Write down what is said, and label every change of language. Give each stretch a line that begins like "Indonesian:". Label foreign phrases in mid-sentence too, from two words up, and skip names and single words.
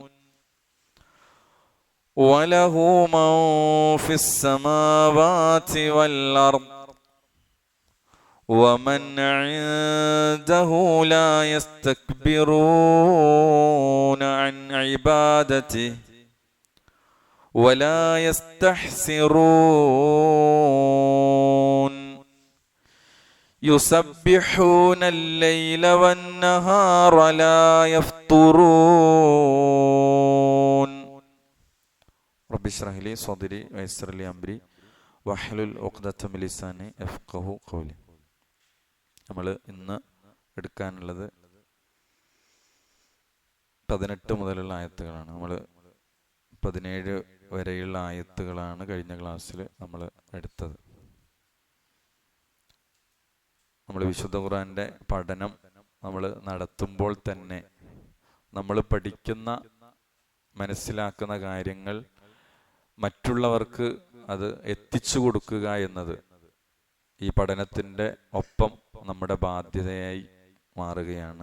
Arabic: وله من في السماوات والأرض ومن عنده لا يستكبرون عن عبادته ولا يستحسرون يسبحون الليل والنهار لا يفترون رب اشرح لي صدري ويسر لي أمري واحلل عقدة من لساني يفقهوا قولي.
Malayalam: നമ്മൾ ഇന്ന് എടുക്കാനുള്ളത് 18 മുതലുള്ള ആയത്തുകളാണ്. നമ്മൾ 17 വരെയുള്ള ആയത്തുകളാണ് കഴിഞ്ഞ ക്ലാസ്സിൽ നമ്മൾ എടുത്തത്. നമ്മൾ വിശുദ്ധ ഖുർആന്റെ പഠനം നമ്മൾ നടത്തുമ്പോൾ തന്നെ നമ്മൾ പഠിക്കുന്ന മനസ്സിലാക്കുന്ന കാര്യങ്ങൾ മറ്റുള്ളവർക്ക് അത് എത്തിച്ചു കൊടുക്കുക എന്നത് ഈ പഠനത്തിൻ്റെ ഒപ്പം നമ്മുടെ ബാധ്യതയായി മാറുകയാണ്.